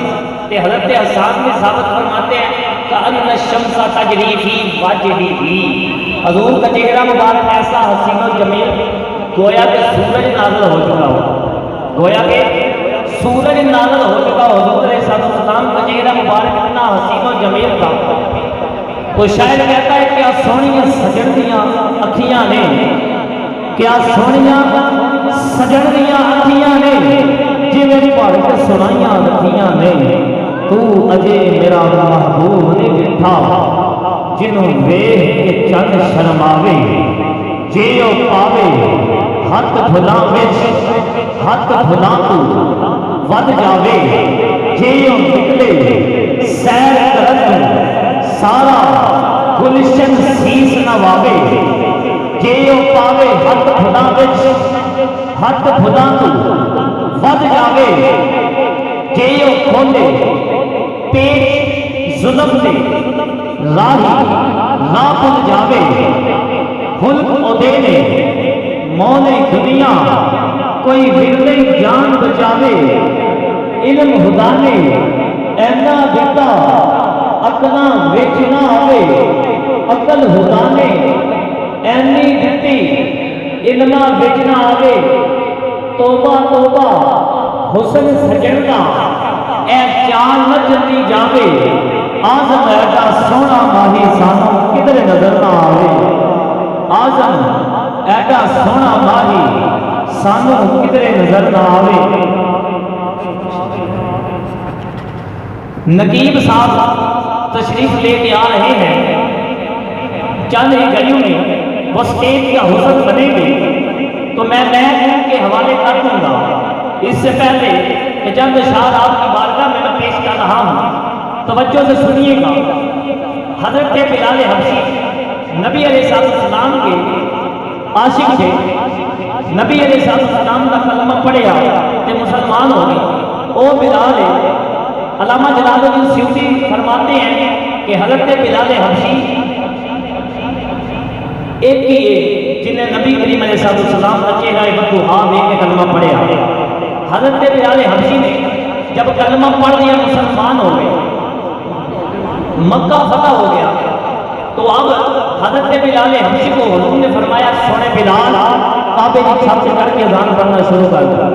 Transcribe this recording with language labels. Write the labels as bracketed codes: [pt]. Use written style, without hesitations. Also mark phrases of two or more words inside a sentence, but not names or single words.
[ur] تے حضرت حسان بن ثابت فرماتے ہیں [ar] کأن الشمس تجری فی وجہہ، [ur] حضور کا چہرہ مبارک ایسا حسین و جمیل گویا کہ سورج نازل ہو چکا ہو، گویا کہ سورج نازل ہو چکا ہو۔ حضور علیہ السلام کا چہرہ مبارک اتنا حسین و جمیل تھا۔ کوئی شاعر کہتا ہے [pa] کیا سونیاں سجن دیاں اکھیاں نے، کیا سونیاں سجن دیاں اکھیاں نے، جویں پڑھ کے سنائیاں رکھیاں نے، تو اجے میرا محبوب نے ڈٹھا، جنوں ویکھ کے چند شرماوے، جے او پاوے ہاتھ بھلاں وچ ہاتھ بھلاں تو ود جاوے، جے او نکلے سیر کرن سارا گلشن سیس نواوے، جے او پاوے ہاتھ بھلاں وچ ہاتھ بھلاں تو ود جاوے، جے او کھولے پیش ظلم دے راہی راہ بھل جاوے، خلق اودے نے مونے دنیا کوئی ورلے جان بچاوے، علم خدا نے اینا دیتا اکنا وچ نہ آوے، عقل خدا نے اینی دتی علما وچ نہ آوے، توبہ توبہ حسن سجن دا اے چال نہ چلی جاوے، آزم ایڈا سونا ماہی سانو کدھر نظر نہ آوے، آزم ایڈا سونا ماہی سانو کدھر نظر نہ آوے۔ [ur] نقیب صاحب تشریف لے کے آ رہے ہیں، چند ہی گھڑیوں میں وہ اسٹیج کا حسن بنے گے تو میں ان کے حوالے کر دوں گا۔ اس سے پہلے کہ چند اشعار آپ کی بارگاہ میں پیش کر رہا ہوں، توجہ سے سنیے گا۔ حضرت بلال حبشی نبی علیہ السلام کے عاشق تھے، نبی علیہ السلام کا کلمہ [pa] پڑھیا تے [ur] مسلمان ہو گئے۔ او بلال علامہ جلال الدین سیوطی فرماتے ہیں کہ حضرت بلال حبشی ایک ہی ہے جنہیں نبی کریم علیہ السلام کا چہرہ بدوہا دیکھ کے کلمہ پڑھیا۔ حضرت بلال حبشی نے جب کلمہ پڑھ لیا مسلمان ہو گئے، مکہ فتح ہو گیا، تو اب حضرت بلال حبشی کو حضور نے فرمایا سونے بلال کعبے کی چھت سے چڑھ کے اذان پڑھنا شروع کر دیا۔